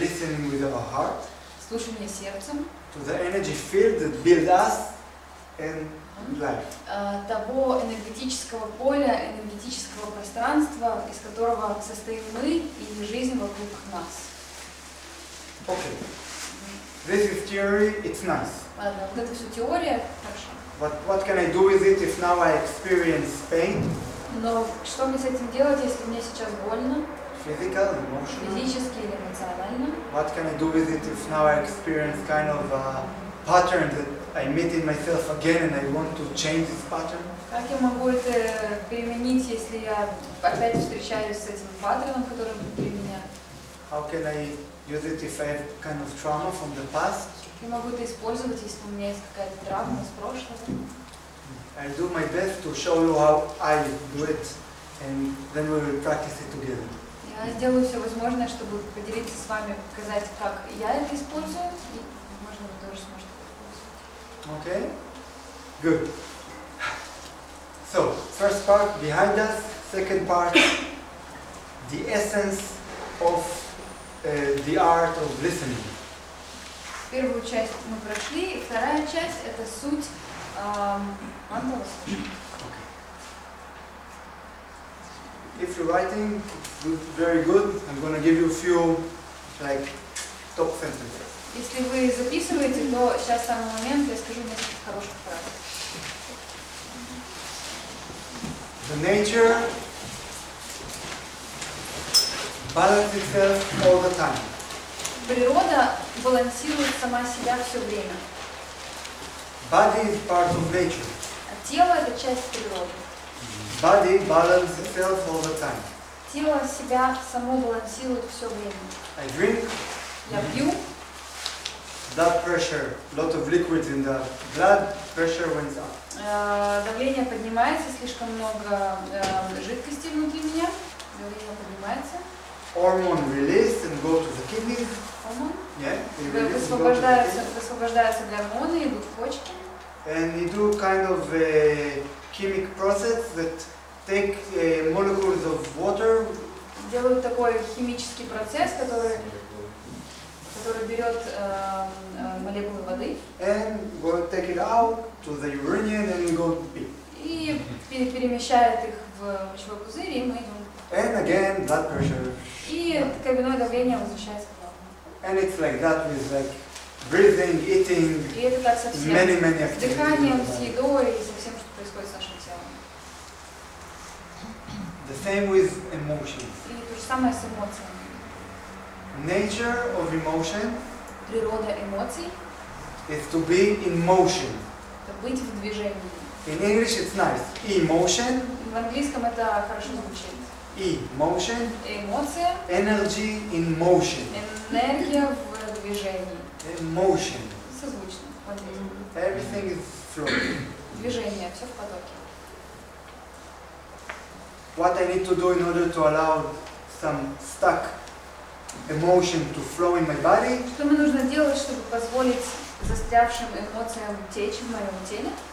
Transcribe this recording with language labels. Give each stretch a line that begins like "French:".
English: Listening with our heart.
Russian: Слушание сердцем.
English: To the energy field that build us and life.
Russian: Того энергетического поля, энергетического пространства, из которого состоим мы и жизнь вокруг нас.
English: Okay. This is theory, it's nice.
Russian: Ладно, вот это все теория, хорошо.
English: But what can I do with it if now I experience pain?
Russian: Но что мне с этим делать, если мне сейчас больно?
English: Physical, emotional?
Russian: Физически или эмоционально?
English: What can I do with it if now I experience kind of a pattern that I meet in myself again and I want to change this pattern?
Russian: Как я могу это применить, если я опять встречаюсь с этим паттерном, который внутри меня?
English: How can I use it if I have kind of trauma from the past?
Russian: Я могу это использовать, если у меня есть какая-то травма из прошлого.
English: I'll do my best to show you how I do it and then we will practice it together.
Russian: Я сделаю все возможное, чтобы поделиться с вами, показать, как я это использую, и, возможно, вы тоже сможете это использовать.
English: Okay? Good. So, first part behind us, second part, the essence of the art of listening.
Russian: Первую часть мы прошли, и вторая часть — это суть квантового слушания.
English: If you're writing, it's very good. I'm going to give you a few, like, top sentences.
Russian: Если вы записываете, то сейчас самый момент, я скажу несколько хороших фраз.
English: The nature balances itself all the time.
Russian: Природа балансирует сама себя все время.
English: Body is part of nature.
Russian: А тело — это часть природы.
English: Body balances itself all the time.
Russian: Тело себя само балансирует все время.
English: I drink.
Russian: Я пью.
English: Blood pressure, lot of liquids in the blood, pressure went up.
Russian: Давление поднимается, слишком много жидкости внутри меня. Давление поднимается.
English: Hormone release and go to the kidneys.
Russian: Гормон.
English: Yeah, they release and go to the
Russian: Высвобождаются гормоны, идут в почки.
English: And you do kind of a chemic process that take molecules of water.
Russian: Делают такой химический процесс, который берет молекулы воды.
English: And go take it out to the urine and we go to pee.
Russian: И перемещает их в мочевой пузырь, и мы идем.
English: And again, blood pressure.
Russian: И кровяное давление возвращается к норму.
English: And it's like that with like breathing, eating,
Russian: И это так со всем.
English: many
Russian: С дыханием, с
English: activities.
Russian: едой и со всем, что происходит с нашим телом.
English: The same with emotions.
Russian: И то же самое с эмоциями.
English: Nature of emotion
Russian: Природа эмоций
English: is to be in motion.
Russian: — это быть в движении.
English: In English it's nice. Emotion,
Russian: В английском это хорошо звучит.
English: emotion,
Russian: Эмоция,
English: energy in motion.
Russian: энергия в движении.
English: Emotion.
Russian: Созвучно в английском.
English: Everything is flowing.
Russian: Движение, все в потоке.
English: What I need to do in order to allow some stuck emotion to flow in my body?
Russian: Что мне нужно делать, чтобы позволить застрявшим эмоциям течь в моем теле?